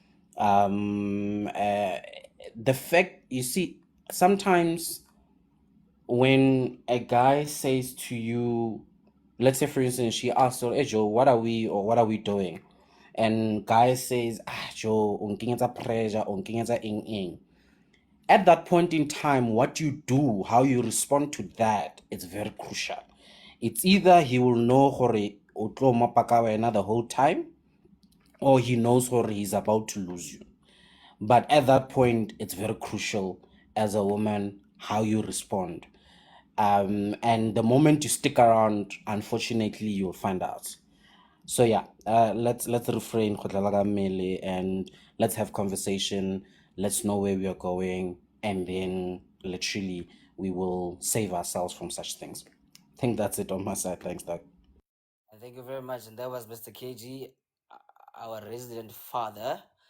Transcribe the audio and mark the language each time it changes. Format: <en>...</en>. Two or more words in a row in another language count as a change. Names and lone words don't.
<en>The fact, you see, sometimes when a guy says to you, let's say for instance, she asks her, "Hey Joe, what are we doing?" And guy says, "Ah Joe,</en> <st>unkingetsa pressure, unkingetsa ing."</st> <en>At that point in time, what you do, how you respond to that, it's very crucial. It's either he will know hore</en> <st>o tlo mapaka wena</st> <en>the whole time, or he knows hore he's about to lose you. But at that point, it's very crucial as a woman how you respond. And the moment you stick around, unfortunately, you'll find out. So yeah, let's refrain</en> <tn>go dlala ka mmele,</tn> <en>and let's have conversation. Let's know where we are going, and then literally we will save ourselves from such things. I think that's it on my side. Thanks, Doug. Thank you very much. And that was Mr. KG, our resident father.</en>